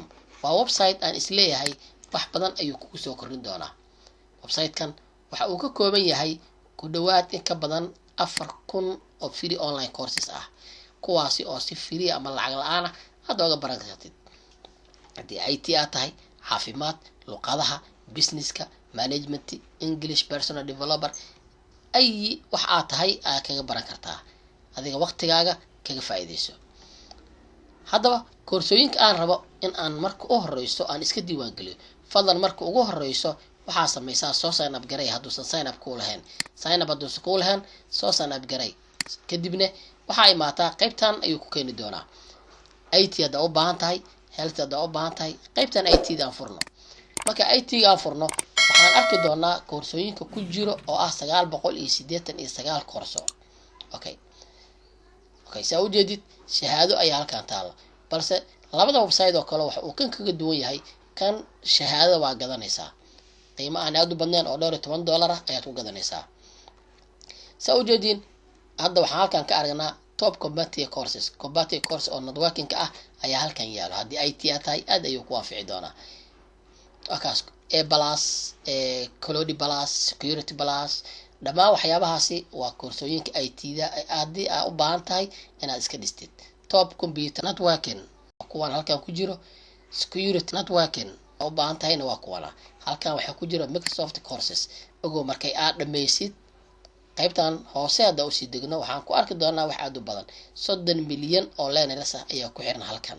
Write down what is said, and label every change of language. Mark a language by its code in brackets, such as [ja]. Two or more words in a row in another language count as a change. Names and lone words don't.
[so] waa website aan isleeyahay wax badan ayuu kugu soo kordhin doonaa. website-kan waxa uu ka kooban yahay ku dhawaad in ka badan 4,000 oo [en] free online courses [so] ah, kuwaasi oo si free ama lacag la'aan ah aad uga baran kartid. haddii IT aad tahay, caafimaad, luqadaha, businesska, [en] management, English, personal developer, [so] ay wax aad tahay aad kaga baran kartaa adiga waqtigaaga kaga faa'iideyso. haddaba koorsooyinka aan rabo in aan marka u horeyso aan iska diiwaan geliyo, fadlan marka ugu horeyso waxaa samaysaa soo [en] sign up [so] garay hadduusan [en] sign up [so] ku lahayn. [en] sign up [so] hadduusan ku lahayn soo [en] sign up [so] garay, kadibna waxaa imaataa qaybtan ayuu ku keeni doonaa. IT haddaa u baahan tahay, health haddaa u baahan tahay, qaybtan IT daan furno. marka IT aan furno waxaan arki doonaa koorsooyinka ku jiro oo ah 989 koorso. okay saa u jeedid shahaado ayaa halkan taalo, balse labada website oo kale waxa uu kan kaga duwan yahay. kan shahaadada waa gadanaysaa qiimo aan aad u badnayn oo $12 ah ayaad ku gadanaysaa. saa u jeedin hadda waxaan halkan ka aragnaa [en] top combative course [so] oo networking ah ayaa halkan yaalo. haddii IT aad tahay aad ayuu ku anfici doonaa. wakaas Cloud Plus, Security Plus, dhammaan waxyaabahaasi waa koorsooyinka IT-da haddii aad u baahan tahay inaad iska dhistid. [en] top computer networking [so] kuwan halkan ku jiro, [en] security networking [so] u baahan tahayna waa kuwana halkan waxaa ku jiro [en] Microsoft courses. [so] ogow markay aad dhammaysid qaybtan hoose hadda u sii degno waxaan ku arki doonaa wax aad u badan 30 milyan oo learners ah ayaa ku xiran halkan.